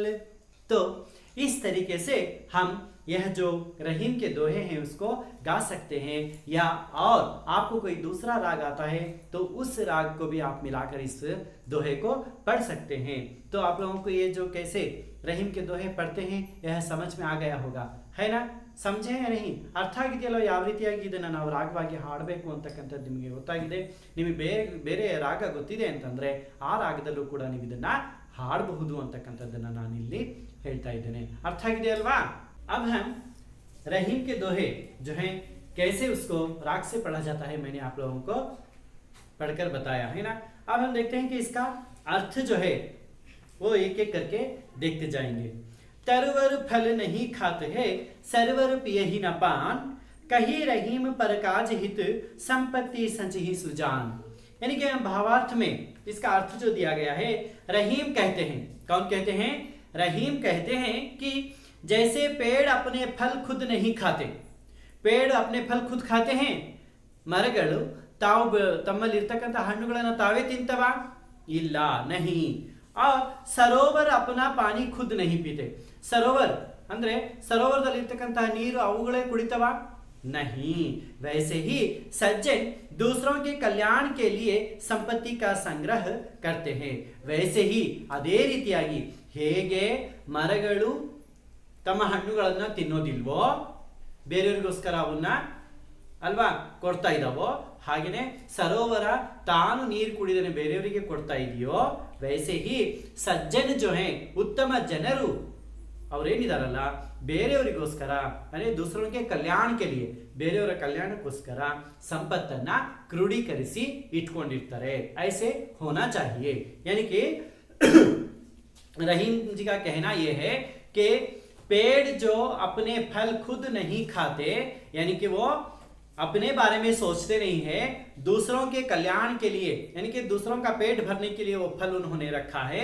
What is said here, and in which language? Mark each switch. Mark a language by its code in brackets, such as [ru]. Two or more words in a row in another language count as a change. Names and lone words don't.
[hi] तो इस तरीके से हम यह जो रहीम के दोहे हैं उसको गा सकते हैं, या और आपको कोई दूसरा राग आता है तो उस राग को भी आप मिलाकर इस दोहे को पढ़ सकते हैं। तो आप लोगों को ये जो कैसे रहीम के दोहे पढ़ते हैं यह समझ में आ गया होगा, है ना। समझे नहीं [kn] ಅರ್ಥ ಆಗಿದೆಯಲ್ಲ ಯಾವ ರೀತಿಯಾಗಿ ಇದನ್ನ ನಾವು ರಾಗವಾಗಿ ಹಾಡಬೇಕು ಅಂತಕ್ಕಂಥದ್ದು ನಿಮಗೆ ಗೊತ್ತಾಗಿದೆ. ನಿಮಗೆ ಬೇರೆ ರಾಗ ಗೊತ್ತಿದೆ ಅಂತಂದ್ರೆ ಆ ರಾಗದಲ್ಲೂ ಕೂಡ ನೀವು ಇದನ್ನ ಹಾಡಬಹುದು ಅಂತಕ್ಕಂಥದ್ದನ್ನ ನಾನು ಇಲ್ಲಿ ಹೇಳ್ತಾ ಇದ್ದೇನೆ. ಅರ್ಥ ಆಗಿದೆ ಅಲ್ವಾ? [hi] अब हम रहीम के दोहे जो है कैसे उसको राग से पढ़ा जाता है मैंने आप लोगों को पढ़कर बताया है ना. अब हम देखते हैं कि इसका अर्थ जो है वो एक एक करके देखते जाएंगे. तरवर फल नहीं खाते है सरवर पिए ही न पान कही रहीम पर काज हित संपत्ति संचही सुजान. यानी कि भावार्थ में इसका अर्थ जो दिया गया है, रहीम कहते हैं. कौन कहते हैं? रहीम कहते हैं कि जैसे पेड़ अपने फल खुद नहीं खाते, पेड़ अपने फल खुद खाते हैं, [kn] ಮರಗಳು ತಾವು ತಮ್ಮಲ್ಲಿರ್ತಕ್ಕಂಥ ಹಣ್ಣುಗಳನ್ನು ತಾವೇ ತಿಂತವ? ಇಲ್ಲ, [hi] नहीं. और सरोवर अपना पानी खुद नहीं पीते. [kn] सरोवर ಅಂದ್ರೆ ಸರೋವರದಲ್ಲಿರ್ತಕ್ಕಂತಹ ನೀರು ಅವುಗಳೇ ಕುಡಿತವ? [hi] नहीं. वैसे ही सज्जन दूसरों के कल्याण के लिए संपत्ति का संग्रह करते हैं. वैसे ही [kn] ಅದೇ ರೀತಿಯಾಗಿ ಹೇಗೆ ಮರಗಳು ತಮ್ಮ ಹಣ್ಣುಗಳನ್ನ ತಿನ್ನೋದಿಲ್ವೋ, ಬೇರೆಯವರಿಗೋಸ್ಕರ ಅವನ್ನ ಅಲ್ವಾ ಕೊಡ್ತಾ ಇದ್ದಾವೋ, ಹಾಗೇನೆ ಸರೋವರ ತಾನು ನೀರು ಕುಡಿದರೆ ಬೇರೆಯವರಿಗೆ ಕೊಡ್ತಾ ಇದೆಯೋ, [hi] वैसे ही सज्जन जो है [kn] ಉತ್ತಮ ಜನರು ಅವರೇನಿದಾರಲ್ಲ ಬೇರೆಯವರಿಗೋಸ್ಕರ ಅಂದ್ರೆ [hi] दूसरों के कल्याण के लिए [kn] ಬೇರೆಯವರ ಕಲ್ಯಾಣಕ್ಕೋಸ್ಕರ ಸಂಪತ್ತನ್ನ ಕ್ರೋಢೀಕರಿಸಿ ಇಟ್ಕೊಂಡಿರ್ತಾರೆ. [hi] ऐसे होना चाहिए. यानी कि रहीम जी का कहना यह है कि पेड़ जो अपने फल खुद नहीं खाते, यानी कि वो अपने बारे में सोचते नहीं है, दूसरों के कल्याण के लिए यानी कि दूसरों का पेट भरने के लिए वो फल उन्होंने रखा है.